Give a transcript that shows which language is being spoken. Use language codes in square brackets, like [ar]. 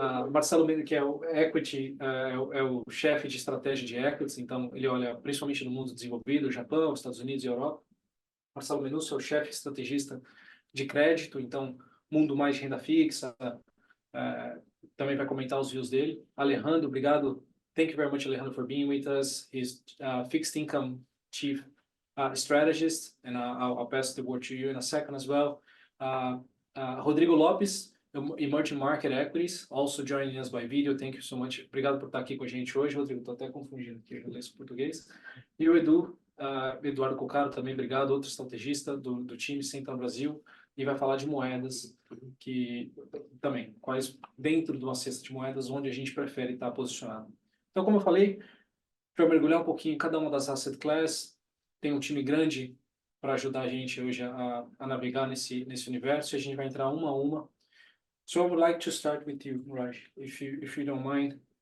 [pt] Marcelo Menusso, que é o Equity, é o chefe de estratégia de Equities, então ele olha principalmente no mundo desenvolvido, Japão, Estados Unidos e Europa. Marcelo Menusso é o chefe estrategista de crédito, então mundo mais de renda fixa, também vai comentar os views dele. Alejandro, obrigado. [en] Thank you very much, Alejandro, for being with us. He's fixed income chief strategist, and I'll pass the word to you in a second as well. Rodrigo Lopes, Emerging Market Equities, also joining us by video. Thank you so much. [pt] Obrigado por estar aqui com a gente hoje, Rodrigo. Estou até confundindo aqui o inglês e o português. E o Eduardo Coccaro, também obrigado, outro estrategista do time Central Brasil, e vai falar de moedas, que também, quais dentro de uma cesta de moedas, onde a gente prefere estar posicionado. Então, como eu falei, para mergulhar um pouquinho em cada uma das asset classes, tem um time grande para ajudar a gente hoje a navegar nesse universo, e a gente vai entrar uma a uma. [en] So I would like to start with you, Raj, if you don't mind.